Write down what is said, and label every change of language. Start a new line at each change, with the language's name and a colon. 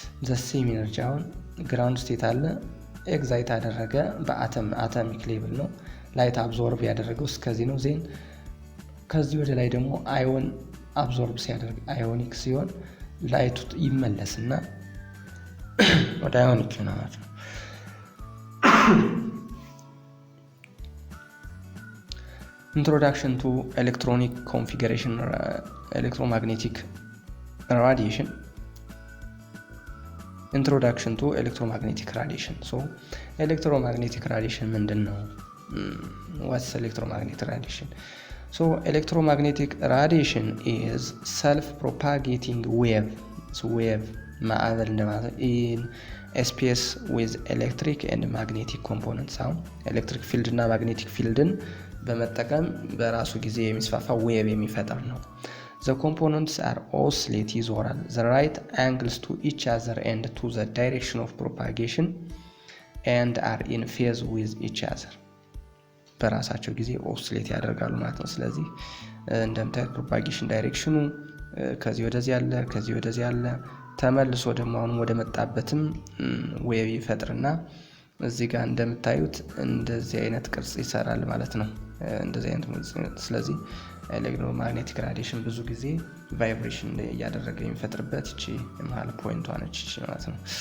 Amharic: the same energy አሁን ግራውንድ ስቴት አለ ኤክሳይት አደረገ በአቶሚክ ሌቭል ነው። ላይት አብዞርብ ያደረገው እስከዚህ ነው። ዜን ከዚህ ወደ ላይ ደግሞ አዮን አብዞርብ ሲያደርግ አዮኒክ ሲሆን ላይቱ ይመለስና ወደ አዮኒክ ነው ማለት ነው።
English: Introduction to electronic configuration electromagnetic radiation. Introduction to electromagnetic radiation. So electromagnetic radiation
Amharic: ምንድነው?
English: What's electromagnetic radiation? So electromagnetic radiation is self-propagating wave. So wave
Amharic: ማዕበል እንደማለት
English: in a space with electric and magnetic components.
Amharic: አሁን ኤሌክትሪክ ፊልድ እና ማግኔቲክ ፊልድን በመጠቀም በራሱ ጊዜ የሚስፋፋ ዌቭ የሚፈጠር ነው።
English: The components are oscillate
Amharic: ይዞራል
English: the right angles to each other and to the direction of propagation and are in phase with each other.
Amharic: በራሳቸው ጊዜ ኦስሌት ያደርጋሉ ማለት ነው። ስለዚህ እንደምታዩት ፕሮፓጌሽን ዳይሬክሽኑ ከዚህ ወደዚህ ያለ ከዚህ ወደዚህ ያለ ተመልሶ ደግሞ አሁን ወደ መጣበትም ዌቭ ይፈጥርና እዚህ ጋር እንደምታዩት እንደዚህ አይነት ቅርጽ ይሰራል ማለት ነው። እንደዚህ አይነት ስለዚህ ኤሌክትሮማግኔቲክ ራዲዬሽን ብዙ ጊዜ ቫይብሬሽን እያደረገ የሚፈጥርበት እቺ መሃል ፖይንቷ ነች ማለት ነው።